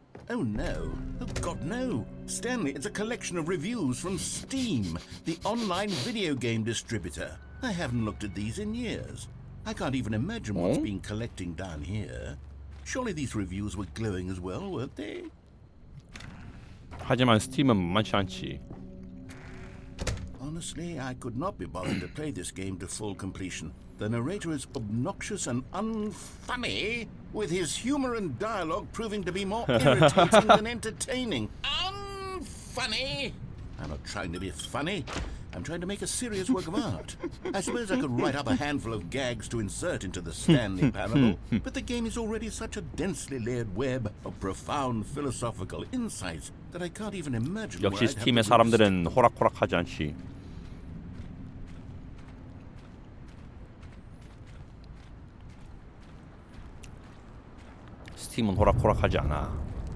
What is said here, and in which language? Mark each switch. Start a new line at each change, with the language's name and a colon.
English: Oh no. Oh God, no. Stanley, it's a collection of reviews from Steam, the online video game distributor. I haven't looked at these in years. I can't even imagine what's been collecting down here. Surely these reviews were glowing as well, weren't they?
Korean: 하지만 스팀은 만만치 않지.
English: Honestly, I could not be bothered to play this game to full completion. The narrator is obnoxious and unfunny, with his humor and dialogue proving to be more irritating than entertaining. Unfunny! I'm not trying to be funny. I'm trying to make a serious work of art. I suppose I could write up a handful of gags to insert into the Stanley Parable, but the game is already such a densely layered web of profound philosophical insights that I can't even imagine where
Korean: 역시
English: I'd have
Korean: 스팀의
English: to
Korean: 사람들은 호락호락하지 않지. 스팀은 호락호락하지 않아.